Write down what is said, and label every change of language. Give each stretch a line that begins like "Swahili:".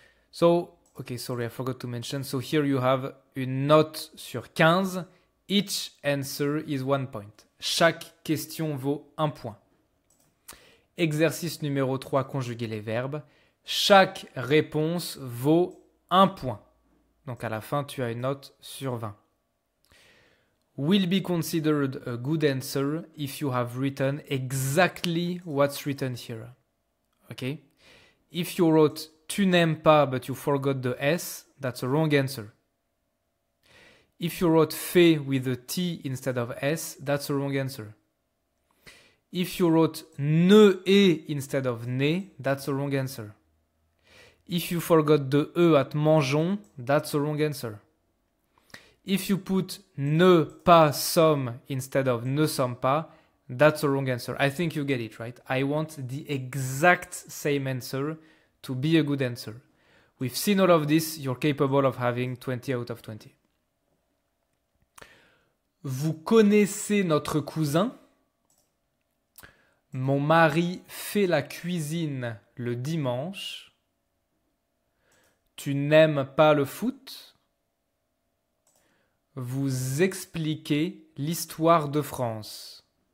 English: So, okay, sorry, I forgot to mention. So here you have
French: une note sur 15.
English: Each answer is 1 point.
French: Chaque question vaut 1 point. Exercice numéro 3, conjuguer les verbes. Chaque réponse vaut 1 point. Donc à la fin, tu as une note sur 20.
English: Will be considered a good answer if you have written exactly what's written here. Okay? If you wrote
French: tu n'aimes pas
English: but you forgot the S, that's a wrong answer. If you wrote fait with a T instead of S, that's a wrong answer. If you wrote ne et instead of ne, that's a wrong answer. If you forgot the E at mangeons, that's a wrong answer. If you put
French: ne pas sommes
English: instead of
French: ne sommes pas,
English: that's a wrong answer. I think you get it, right? I want the exact same answer to be a good answer. We've seen all of this, you're capable of having 20 out of 20.
French: Vous connaissez notre cousin? Mon mari fait la cuisine le dimanche. Tu n'aimes pas le foot? Vous expliquez l'histoire de France.